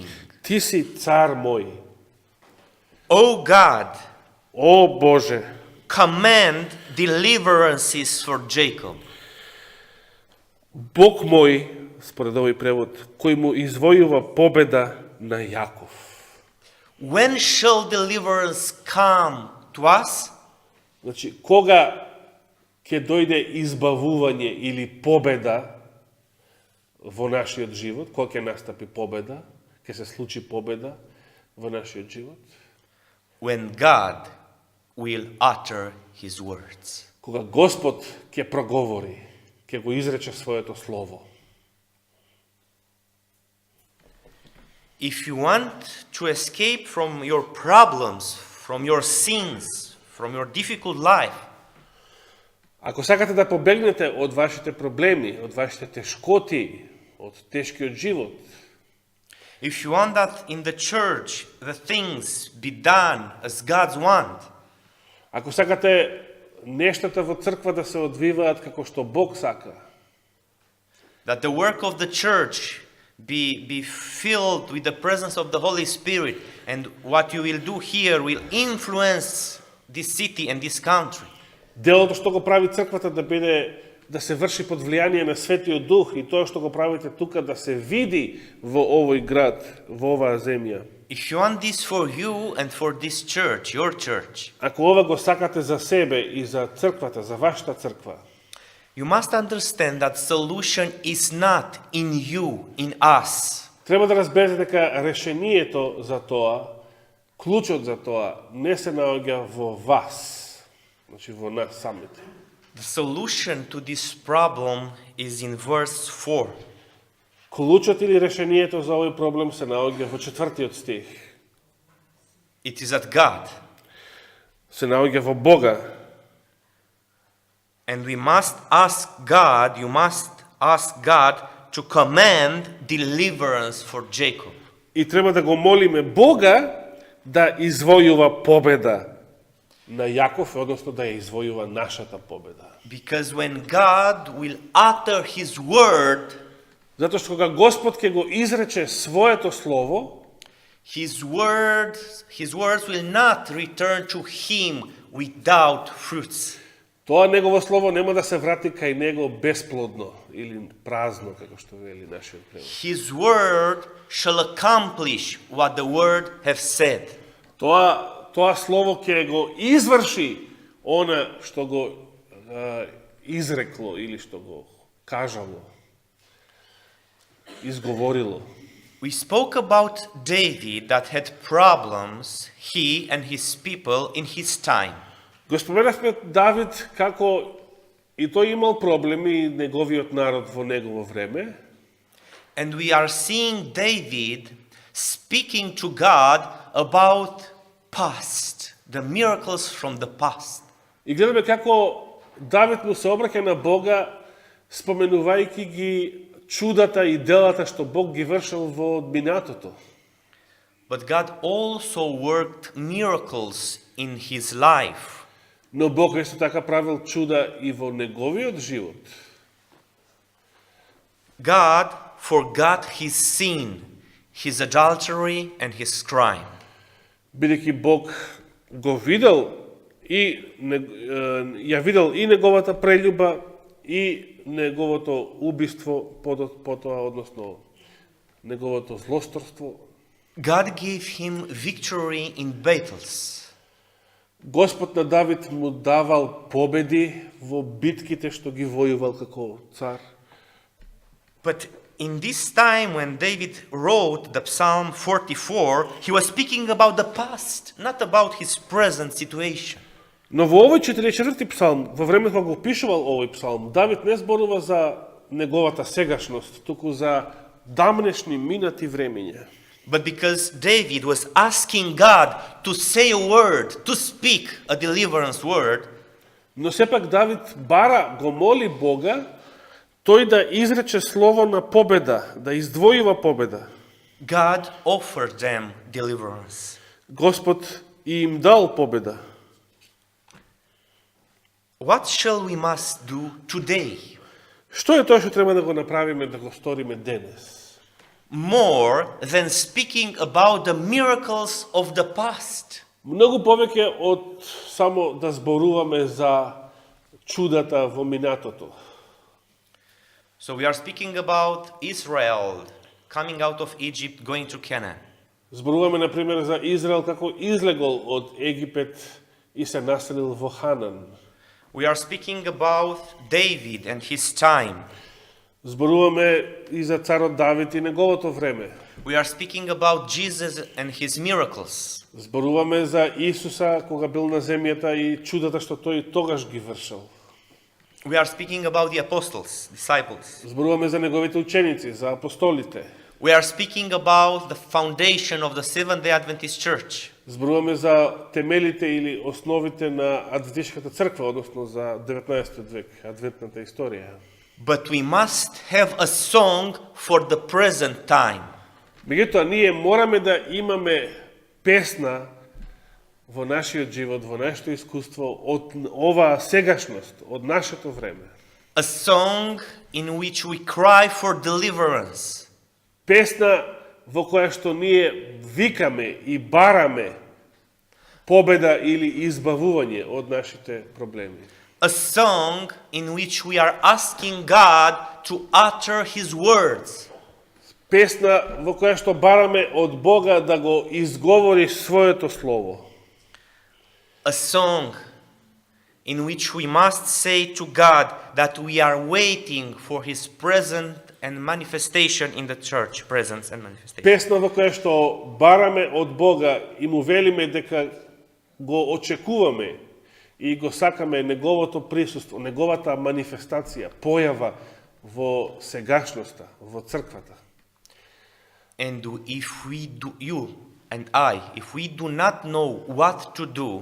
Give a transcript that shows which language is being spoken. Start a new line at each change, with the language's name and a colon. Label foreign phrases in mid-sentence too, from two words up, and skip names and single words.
Macedonian: Ти си цар мој.
English: O God,
Macedonian: О Боже,
English: command deliverances for Jacob.
Macedonian: Бог мој, според овој превод, кој му извојува победа на Јаков.
English: When shall deliverance come to us?
Macedonian: Значи, кога ќе дојде избавување или победа во нашиот живот, кога ќе настапи победа, ќе се случи победа во нашиот живот?
English: When God will utter his words.
Macedonian: Кога Господ ќе проговори, ќе го изрече своето слово.
English: If you want to escape from your problems, from your sins, from your difficult life,
Macedonian: Ако сакате да побегнете од вашите проблеми, од вашите тешкоти, од тешкиот живот,
English: if you want that in the church the things be done as God's want,
Macedonian: ако сакате нештата во црква да се одвиваат како што Бог сака,
English: that the work of the church be filled with the presence of the Holy Spirit, and what you will do here will influence this city and this country,
Macedonian: делото што го прави црквата да се врши под влијание на Светиот Дух и тоа што го правите тука да се види во овој град, во оваа земја.
English: if you want this for you and for this church, your church,
Macedonian: Ако ова го сакате за себе и за црквата, за вашата црква,
English: you must understand that solution is not in you, in us.
Macedonian: треба да разберете дека решението за тоа, клучот за тоа, не се наоѓа во вас, значи во нас самите.
English: The solution to this problem is in verse 4.
Macedonian: Клучот или решението за овој проблем се наоѓа во четвртиот стих.
English: It is at God.
Macedonian: Се наоѓа во Бога.
English: And we must ask God, you must ask God to command deliverance for Jacob.
Macedonian: И треба да го молиме Бога да извојува победа на Јаков, односно да ја извојува нашата победа.
English: Because when God will utter his word,
Macedonian: Затоа што кога Господ ќе го изрече своето слово,
English: his words will not return to him without fruits.
Macedonian: тоа негово слово нема да се врати кај него бесплодно или празно, како што вели нашиот превод.
English: His word shall accomplish what the word have said.
Macedonian: Тоа слово ќе го изврши она што го изрекло или што го кажало, изговорило.
English: We spoke about David that had problems, he and his people in his time.
Macedonian: Го споменавме Давид како и тој имал проблеми и неговиот народ во негово време.
English: And we are seeing David speaking to God about past, the miracles from the past.
Macedonian: И гледаме како Давид му се обраќа на Бога, споменувајќи ги чудата и делата што Бог ги вршил во минатото.
English: But God also worked miracles in his life.
Macedonian: Но Бог исто така правил чуда и во неговиот живот.
English: God forgot his sin, his adultery and his crime.
Macedonian: Бидејќи Бог го видел и ја видел и неговата прелюба и неговото убиство потоа, односно неговото злосторство.
English: God gave him victory in battles.
Macedonian: Господ на Давид му давал победи во битките што ги војувал како цар.
English: But in this time when David wrote the Psalm 44, he was speaking about the past, not about his present situation.
Macedonian: Но во овој 44-ти псалм, во времето кога го пишувал овој псалм, Давид не зборува за неговата сегашност, туку за дамнешни минати времења.
English: But because David was asking God to say a word, to speak a deliverance word,
Macedonian: Но сепак Давид бара, го моли Бога, тој да изрече слово на победа, да издвојува победа.
English: God offered them deliverance.
Macedonian: Господ им дал победа.
English: What shall we must do today?
Macedonian: Што е тоа што треба да го направиме, да го сториме денес?
English: More than speaking about the miracles of the past.
Macedonian: Многу повеќе од само да зборуваме за чудата во минатото.
English: So we are speaking about Israel coming out of Egypt, going to Canaan.
Macedonian: Зборуваме, например, за Израел како излегол од Египет и се населил во Ханан.
English: We are speaking about David and his time.
Macedonian: Зборуваме и за царот Давид и неговото време.
English: We are speaking about Jesus and his miracles.
Macedonian: Зборуваме за Исуса кога бил на земјата и чудата што тој тогаш ги вршил.
English: We are speaking about the apostles, disciples.
Macedonian: Зборуваме за неговите ученици, за апостолите.
English: We are speaking about the foundation of the Seventh-day Adventist Church.
Macedonian: Зборуваме за темелите или основите на адвентистичката црква, односно за 19 век, адвентната историја.
English: But we must have a song for the present time.
Macedonian: Меѓутоа, ние мораме да имаме песна во нашиот живот, во нашето искуство, од оваа сегашност, од нашето време.
English: A song in which we cry for deliverance.
Macedonian: Песна во која што ние викаме и бараме победа или избавување од нашите проблеми.
English: A song in which we are asking God to utter His words.
Macedonian: Песна во која што бараме од Бога да го изговори своето слово.
English: A song in which we must say to God that we are waiting for His presence and manifestation in the church. Presence and manifestation.
Macedonian: Песна во која што бараме од Бога и му велиме дека го очекуваме и го сакаме неговото присуство, неговата манифестација, појава во сегашноста, во црквата.
English: And if we do, you and I, if we do not know what to do,